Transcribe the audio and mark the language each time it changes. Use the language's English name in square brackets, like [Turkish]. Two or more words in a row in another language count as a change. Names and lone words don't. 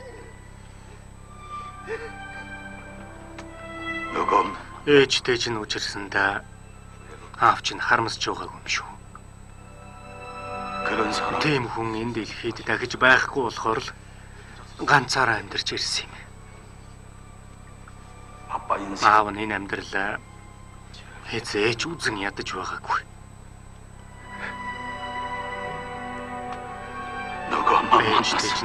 [Korean] 너건 [Mongolian] Ээжтэй чинь учирсандаа аав чинь харамсаж байгаагүй юм шүү. [Korean] 그런 사람. [Mongolian] Тийм хүн энэ дэлхийд дахиж байхгүй болохоор л ганцаараа амьдарч ирсэн юм. [Korean] 아빠 인생. [Mongolian] Аав нь энэ амьдралаа хэзээж үзэн ядаж байгаагүй. [Korean] 너가 엄마 [Mongolian] Ээжтэй [Korean] 만났어.